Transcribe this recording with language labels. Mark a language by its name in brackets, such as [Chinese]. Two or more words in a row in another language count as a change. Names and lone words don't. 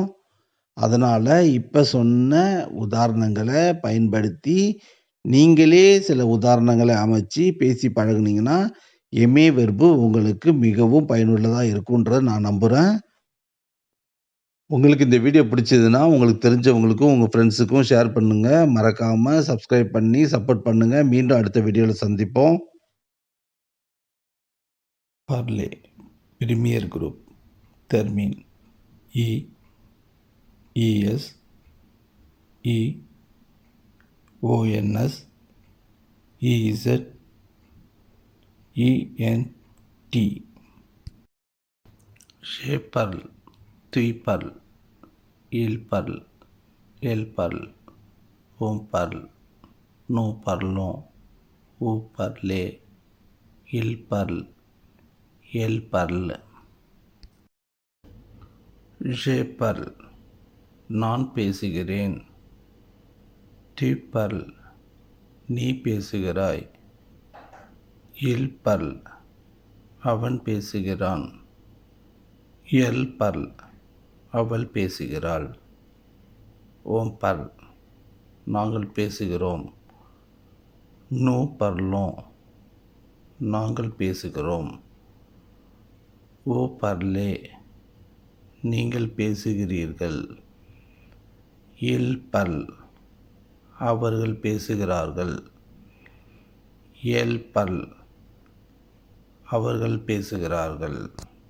[Tamil] அதனால் இப்போ சொன்ன உதாரணங்களை பயன்படுத்தி நீங்களே சில உதாரணங்களை அமைச்சு பேசி பழகுனீங்கன்னா எமே வெர்பு உங்களுக்கு மிகவும் பயனுள்ளதாக இருக்குன்றதை நான் நம்புகிறேன். உங்களுக்கு இந்த வீடியோ பிடிச்சதுன்னா உங்களுக்கு தெரிஞ்சவங்களுக்கும் உங்கள் ஃப்ரெண்ட்ஸுக்கும் ஷேர் பண்ணுங்கள். மறக்காமல் சப்ஸ்கிரைப் பண்ணி சப்போர்ட் பண்ணுங்கள். மீண்டும் அடுத்த வீடியோவில் சந்திப்போம். [French] parler premier groupe termine ES EONS EZ ENT. Je parle, tu parles, il parle, elle parle, on parle, nous parlons, vous parlez, il parle, elle parle. Je parle, [Tamil] நான் பேசுகிறேன். [French] tu parles, [Tamil] நீ பேசுகிறாய். [French] il parle, [Tamil] அவன் பேசுகிறான். [French] elle parle, [Tamil] அவள் பேசுகிறாள். [French] on parle, [Tamil] நாங்கள் பேசுகிறோம். [French] nous parlons, [Tamil] நாங்கள் பேசுகிறோம். [French] vous parlez, [Tamil] நீங்கள் பேசுகிறீர்கள். [French] il parle, [Tamil] அவர்கள் பேசுகிறார்கள். [French] elle parle, [Tamil] அவர்கள் பேசுகிறார்கள்.